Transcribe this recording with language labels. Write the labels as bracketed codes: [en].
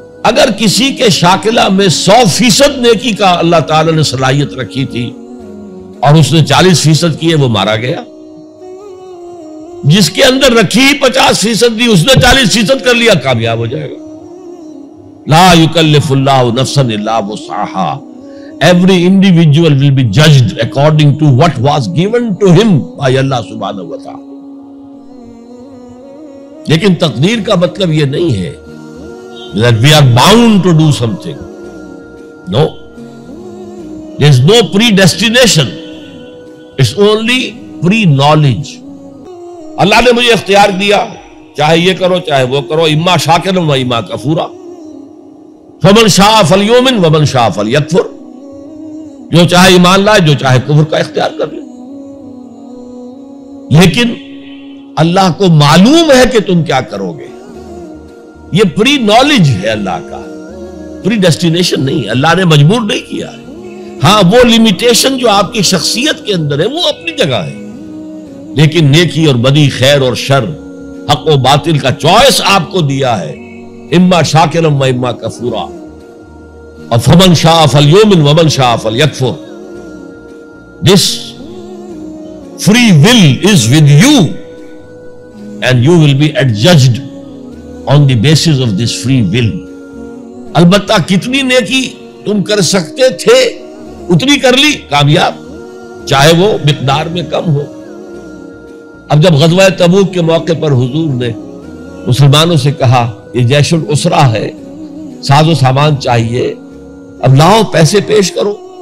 [ur] اگر کسی کے شاکلہ میں 100% نیکی کا اللہ تعالی نے صلاحیت رکھی تھی اور اس نے 40% کی ہے، وہ مارا گیا. جس کے اندر رکھی 50% دی، اس نے 40% کر لیا، کامیاب ہو جائے گا. [ar] لا یکلف اللہ نفسا الا وسعها. [en] Every individual will be judged according to what was given to him by Allah subhanahu wa ta'ala. [ur] لیکن تقدیر کا مطلب یہ نہیں ہے [en] that we are bound to do something. No. There is no predestination. It's only pre-knowledge. [ur] اللہ نے مجھے اختیار دیا، چاہے یہ کرو چاہے وہ کرو، [ar] اما شاکرا و اما کفورا. فمن شاء فلیؤمن ومن شاء فلیکفر. [ur] جو چاہے ایمان لائے، جو چاہے کفر کا اختیار کر لے. لیکن اللہ کو معلوم ہے کہ تم کیا کرو گے. یہ پری نالج ہے اللہ کا، پری ڈیسٹینیشن نہیں. اللہ نے مجبور نہیں کیا ہے. ہاں وہ لمیٹیشن جو آپ کی شخصیت کے اندر ہے وہ اپنی جگہ ہے، لیکن نیکی اور بدی، خیر اور شر، حق و باطل کا چوائس آپ کو دیا ہے. [ar] اما شاکرا و اما کفورا. اور فمن شاء فلیؤمن ومن شاء فلیکفر. [en] This free will is with you and you will be adjudged on the basis of this free will. [ur] البتہ کتنی نیکی تم کر سکتے تھے اتنی کر لی، کامیاب، چاہے وہ مقدار میں کم ہو. اب جب غزوہ تبوک کے موقع پر حضور نے مسلمانوں سے کہا یہ جیش العسرہ ہے، ساز و سامان چاہیے، اب لاؤ پیسے پیش کرو.